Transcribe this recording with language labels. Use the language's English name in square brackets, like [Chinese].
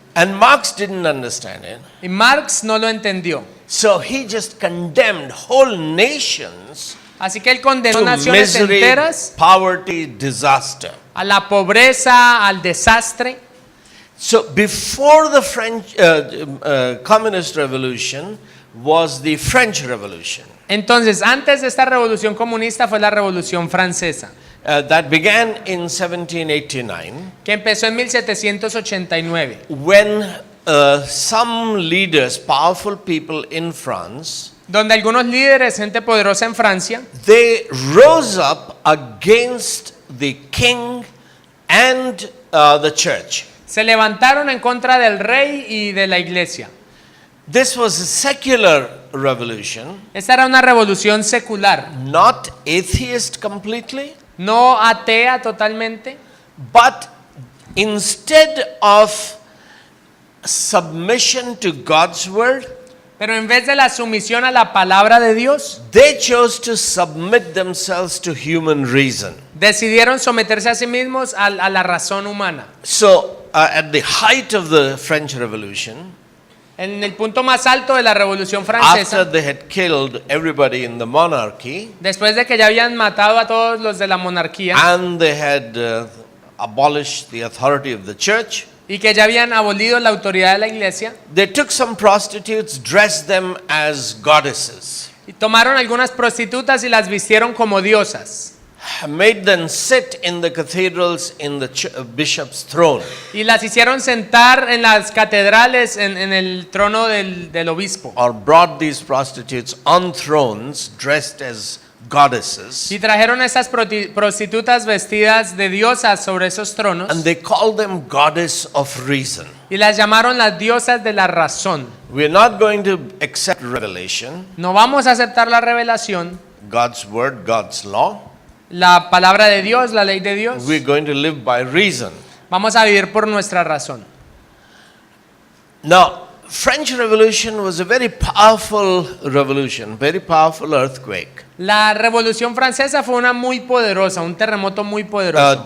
[English] And Marx didn't understand it. [Spanish] Y Marx no lo entendió. [English] So he just condemned whole nations [Spanish] Así que él condenó [English] to [Spanish] naciones [English] misery, [Spanish] enteras [English] poverty, disaster. [Spanish] a la pobreza, al desastre. [English] So before the French communist revolution was the French Revolution [Spanish] Entonces, antes de esta revolución comunista fue la revolución francesa, [English] that began in 1789 [Spanish] que empezó en 1789. [English] when some leaders, powerful people in France, [Spanish] Donde algunos líderes, gente poderosa en Francia, [English] they rose up against the king and the church. [Spanish] se levantaron en contra del rey y de la iglesia. [English] This was a secular revolution, [Spanish] Esta era una revolución secular, [English] not atheist completely, [Spanish] no atea totalmente, [English] but instead of submission to God's word, [Spanish] pero en vez de la sumisión a la palabra de Dios, [English] they chose to submit themselves to human reason. [Spanish] decidieron someterse a sí mismos a la razón humana. [English] So, at the height of the French Revolution, [Spanish] En el punto más alto de la revolución [English] after [Spanish] francesa, [English] they had killed everybody in the monarchy [Spanish] después de que ya habían matado a todos los de la monarquía [English] and they had abolished the authority of the church, [Spanish] y que ya habían abolido la autoridad de la iglesia, [English] they took some prostitutes, dressed them as goddesses, [Spanish] y tomaron algunas prostitutas y las vistieron como diosas [English] made them sit in the cathedrals in the bishop's throne, [Spanish] y las hicieron sentar en las catedrales en el trono del obispo, [English] or brought these prostitutes on thrones dressed as goddesses, [Spanish] y trajeron a esas prostitutas vestidas de diosas sobre esos tronos [English] and they called them goddess of reason. [Spanish] y las llamaron las diosas de la razón. [English] We're not going to accept revelation, [Spanish] No vamos a aceptar la revelación, [English] God's word, God's law. [Spanish] la palabra de Dios, la ley de Dios. [English] We're going to live by reason. [Spanish] Vamos a vivir por nuestra razón. [English] Now, French Revolution was a very powerful revolution, very powerful earthquake. [Spanish] La Revolución Francesa fue una muy poderosa, un terremoto muy poderoso.